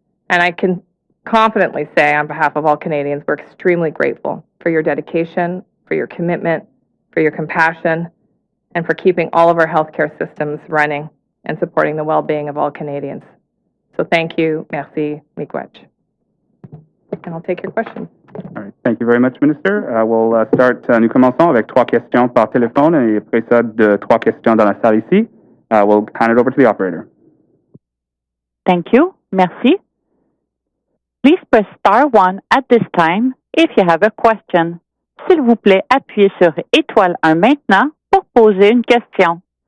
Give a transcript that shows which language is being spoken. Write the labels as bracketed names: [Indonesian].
[English] And I can confidently say on behalf of all Canadians, we're extremely grateful for your dedication, for your commitment, for your compassion, and for keeping all of our healthcare systems running and supporting the well-being of all Canadians. So thank you, merci, miigwech. And I'll take your questions. All right. Thank you very much, Minister. We'll start. [French] Nous commençons avec 3 questions par téléphone et après ça, 3 questions dans la salle ici. [English] We'll hand it over to the operator. Thank you. Merci. Please press star 1 at this time if you have a question. [French] S'il vous plaît, appuyez sur étoile 1 maintenant pour poser une question.